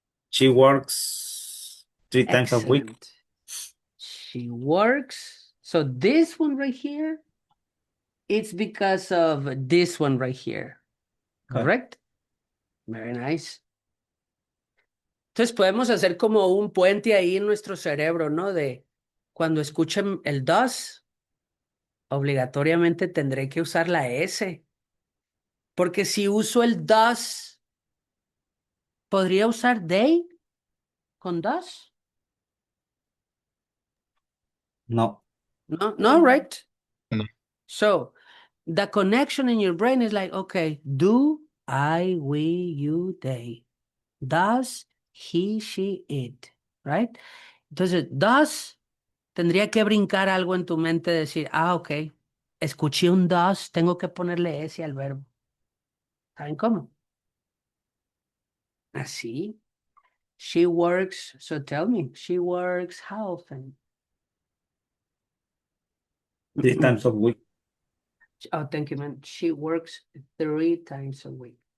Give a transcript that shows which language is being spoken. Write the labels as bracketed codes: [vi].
[en] She works 3 times a week. Excellent. She works. So this one right here, it's because of this one right here. Correct? Very nice. [es] Entonces podemos hacer como un puente ahí en nuestro cerebro, ¿no? De cuando escuchen el does, obligatoriamente tendré que usar la S. Porque si uso el does, ¿podría usar they con does? No. [en] No, right? No. So the connection in your brain is like, okay, do, I, we, you, they. Does he, she, it. right? [es] Entonces, does, tendría que brincar algo en tu mente, decir, ok, escuché un does, tengo que ponerle ese al verbo. ¿Saben cómo? Así. [en] She works, so tell me, she works how often? 3 times a week. Oh, thank you, man. She works 3 times a week.